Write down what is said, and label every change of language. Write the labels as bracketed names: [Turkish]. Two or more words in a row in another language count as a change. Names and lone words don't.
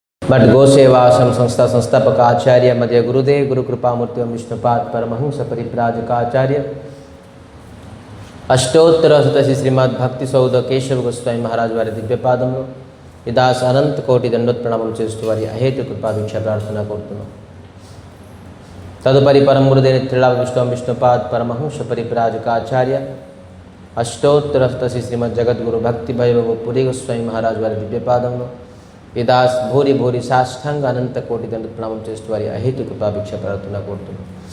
[Telugu] मठ गोसेवाश्रम संस्था संस्थापक आचार्य मध्य गुरुदेव गुरु कृपामूर्ति विष्णुपाद परमहंस परिव्राजकाचार्य अष्टोत्तर शतसी श्रीमद् भक्ति सौध केशव गोस्वामी महाराज वाరి దివ్యపాదములు విదాస్ అనంత కోటి దండోత్ ప్రణామములు చేస్తూ వారి అహేతు కృపాభిక్ష ప్రార్థన కోరుతున్నాం. తదుపరి పరమ గురుదేవ త్రిలాభ విష్ణుపాద్ పరమహంస పరివ్రాజకాచార్య అష్టోత్తర శతసి శ్రీమద్ జగద్గురు భక్తి వైభవ పురి గోస్వామి మహారాజ్ వారి దివ్యపాదములు విదాస్ భూరి భూరి సాష్టాంగ అనంత కోటి దండోత్ ప్రణామములు చేస్తూ వారి అహేతు కృపాభిక్ష ప్రార్థన కోరుతున్నాం.